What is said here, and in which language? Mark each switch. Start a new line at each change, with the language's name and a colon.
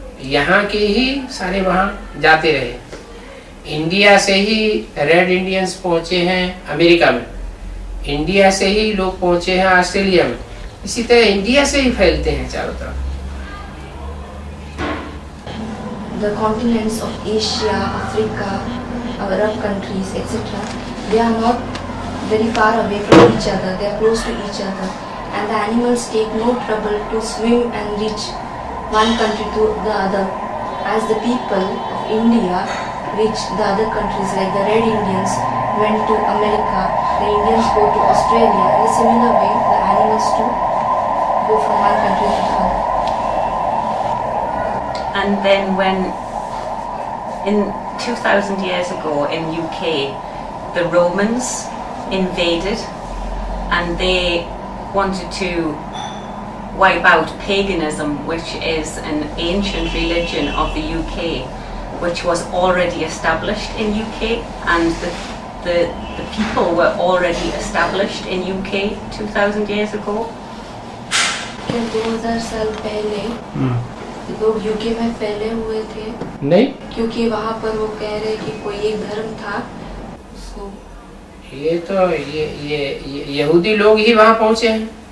Hindi: यहाँ के ही सारे वहाँ जाते रहे। इंडिया से ही रेड इंडियंस पहुँचे हैं अमेरिका में, इंडिया से ही लोग पहुँचे हैं ऑस्ट्रेलिया में, इसी तरह इंडिया से ही फैलते हैं चारों तरफ।
English: The continents of Asia, Africa, Arab countries, etc., they are not very far away from each other, they are close to each other, and the animals take no trouble to swim and reach one country to the other. As the people of India reach the other countries, like the Red Indians went to America, the Indians go to Australia. In a similar way, the animals too go from one country to the other. And then when, in 2000 years ago in UK, the Romans invaded and they wanted to wipe out paganism, which is an ancient religion of the UK, which was already established in UK, and the people were already established in UK 2000 years ago.
Hindi: 2000 साल पहले लोग UK में फैले हुए थे नहीं, क्योंकि वहाँ पर वो कह रहे कि कोई एक धर्म था उसको। ये तो ये यहूदी लोग ही वहाँ पहुँचे हैं।